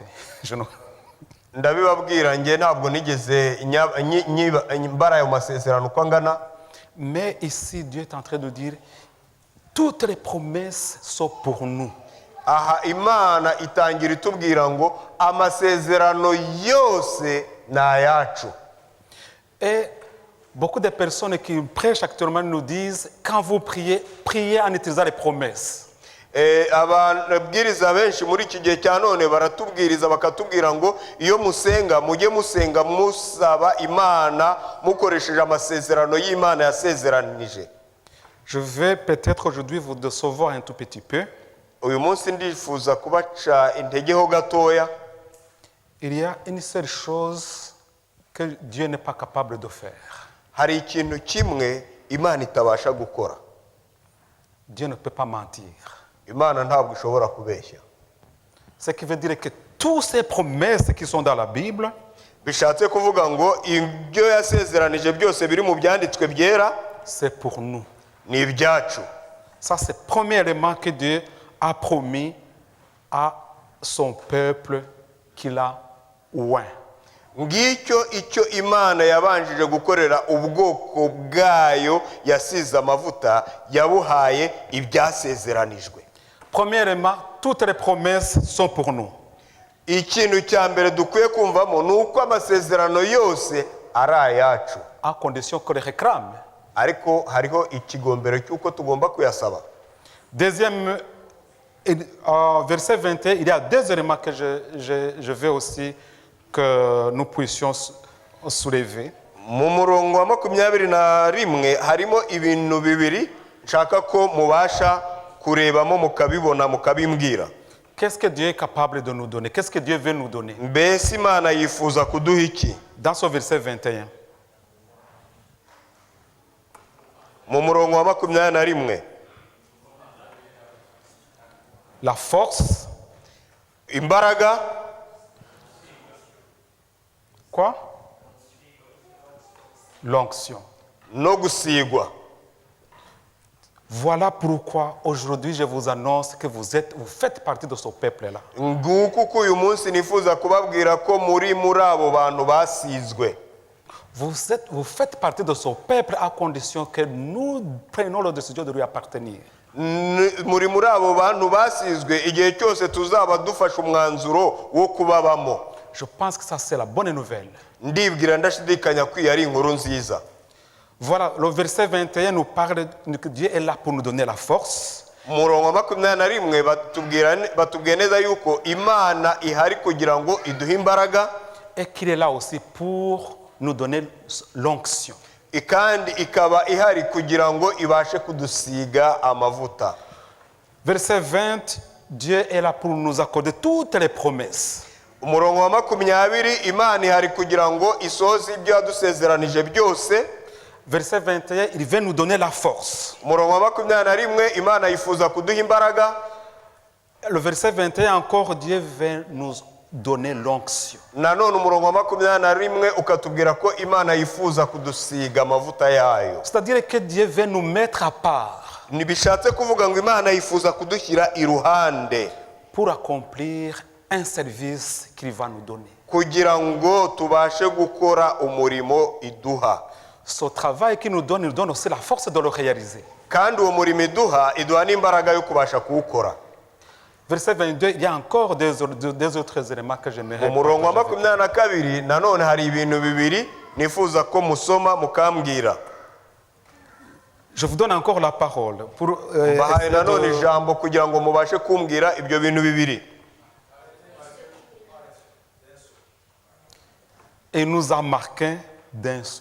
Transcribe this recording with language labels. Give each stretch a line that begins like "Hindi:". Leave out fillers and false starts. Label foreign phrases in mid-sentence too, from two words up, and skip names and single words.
Kinyarwanda: Ndabibabwira nge ntabwo nigeze mbara ayo masezerano uko angana.
French: Mais ici, Dieu est en train de dire, toutes les promesses sont pour nous.
Kinyarwanda: Aha Imana itangira itubwira ngo amasezerano yose na ayacu.
French: Et beaucoup de personnes qui prêchent actuellement nous disent, quand vous priez, priez en utilisant les promesses.
Kinyarwanda: Ababwiriza benshi muri iki gihe cya none baratubwiriza bakatubwira ngo iyo musenga mujye musenga musaba Imana mukoresheje amasezerano y'Imana yasezeranije.
French: Je vais peut-être aujourd'hui vous décevoir un tout petit peu.
Kinyarwanda: Uyu munsi ndifuza kubaca integeho gatoya.
French: Il y a une seule chose que Dieu n'est pas capable de faire.
Kinyarwanda: Hari ikintu kimwe Imana itabasha gukora.
French: Dieu ne peut pas mentir.
Kinyarwanda: Imana ntabwo ishobora kubeshya.
French: Ce qui veut dire que toutes ces promesses qui sont dans la Bible,
Kinyarwanda: bishatse kuvuga ngo ibyo yasezeranije byose biri mu byanditswe byera,
French: c'est pour nous.
Kinyarwanda: Ni ibyacu.
French: Ça, c'est le premier élément que Dieu a promis à son peuple qu'il a oint.
Kinyarwanda: ngicyo icyo imana yabanjije gukorera ubwoko bwayo yasize amavuta yabuhaye ibyasezeranijwe.
French: Premièrement, toutes les promesses sont pour nous.
Kinyarwanda: Ikintu cya mbere dukwiye kumvamo ni uko amasezerano yose ari ayacu,
French: À condition qu'on les réclame.
Kinyarwanda: ariko hariho ikigombero cy'uko tugomba kuyasaba.
French: Deuxième, verset 21, il y a deux éléments que je veux aussi que nous puissions soulever.
Kinyarwanda: Mu murongo wa 21 harimo ibintu bibiri nshaka ko mubasha kurebamo mukabibona mukabimbwira.
French: Qu'est-ce que Dieu est capable de nous donner? Qu'est-ce que Dieu veut nous donner?
Kinyarwanda: Mbese Imana yifuza kuduha iki?
French: Dans ce verset 21.
Kinyarwanda: Mu murongo wa 21,
French: La force,
Kinyarwanda: imbaraga,
French: quoi? L'onction.
Kinyarwanda: no gusigwa.
French: Voilà pourquoi aujourd'hui je vous annonce que vous faites partie de ce peuple-là.
Kinyarwanda: Nguko uko uyu munsi nifuza kubabwira ko muri abo bantu basizwe.
French: Vous faites partie de ce peuple à condition que nous prenions la décision de lui appartenir.
Kinyarwanda: Muri abo bantu basizwe igihe cyose tuzaba dufashe umwanzuro wo kubabamo.
French: Je pense que ça c'est la bonne nouvelle.
Kinyarwanda: Ndibwira ndashidikanya ko iyi ari inkuru nziza.
French: Voilà, le verset 21 nous parle que Dieu est là pour nous donner la force.
Kinyarwanda: Murongo wa 21 batubwira neza yuko Imana ihari kugira ngo iduhe imbaraga,
French: Et qu'il est là aussi pour nous donner l'onction.
Kinyarwanda: kandi ikaba ihari kugira ngo ibashe kudusiga amavuta.
French: Verset 20, Dieu est là pour nous accorder toutes les promesses.
Kinyarwanda: Umurongo wa 20 Imana ihari kugira ngo isoze ibyo yadusezeranije byose.
French: Verset 21, il veut nous donner la force.
Kinyarwanda: Umurongo wa 21 Imana yifuza kuduha imbaraga.
French: Le verset 21 encore, Dieu veut nous donner l'onction.
Kinyarwanda: Nanone umurongo wa 21 ukatubwira ko Imana yifuza kudusiga amavuta yayo.
French: C'est-à-dire que Dieu veut nous mettre à part
Kinyarwanda: Nibishatse kuvuga ngo Imana yifuza kudushyira iruhande
French: pour accomplir un service qu'il va nous donner.
Kinyarwanda: kugira ngo tubashe gukora umurimo iduha.
French: Ce travail qu'il nous donne aussi la force de le réaliser.
Kinyarwanda: Kandi uwo murimo iduha n'imbaraga yo kubasha kuwukora.
French: Verset 22, il y a encore des autres éléments que j'aimerais.
Kinyarwanda: Umurongo wa 22 nanone hari ibintu bibiri nifuza ko musoma mukambwira.
French: Je vous donne encore la parole pour
Kinyarwanda: Bahaye nanone ijambo kugira ngo mubashe kumbwira ibyo bintu bibiri.
French: Et nous a marqué d'un son.